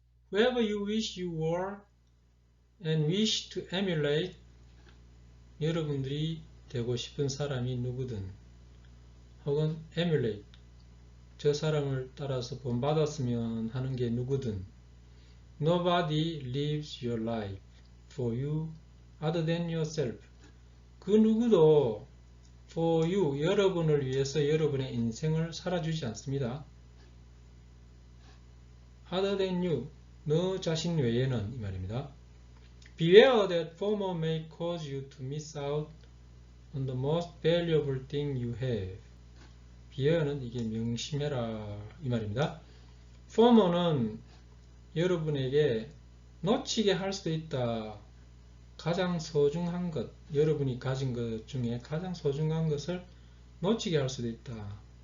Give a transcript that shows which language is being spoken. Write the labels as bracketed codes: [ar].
[en] Whoever you wish you were and wish to emulate, [ko] 여러분들이 되고 싶은 사람이 누구든 혹은 [en] emulate, [ko] 저 사람을 따라서 본받았으면 하는 게 누구든 [en] Nobody lives your life for you other than yourself. [ko] 그 누구도 [en] for you, [ko] 여러분을 위해서 여러분의 인생을 살아주지 않습니다. [en] other than you, [ko] 너 자신 외에는 이 말입니다. [en] Beware that FOMO may cause you to miss out on the most valuable thing you have. [ko] 비어는 이게 명심해라 이 말입니다. FOMO는 여러분에게 놓치게 할 수도 있다. 가장 소중한 것, 여러분이 가진 것 중에 가장 소중한 것을 놓치게 할 수도 있다.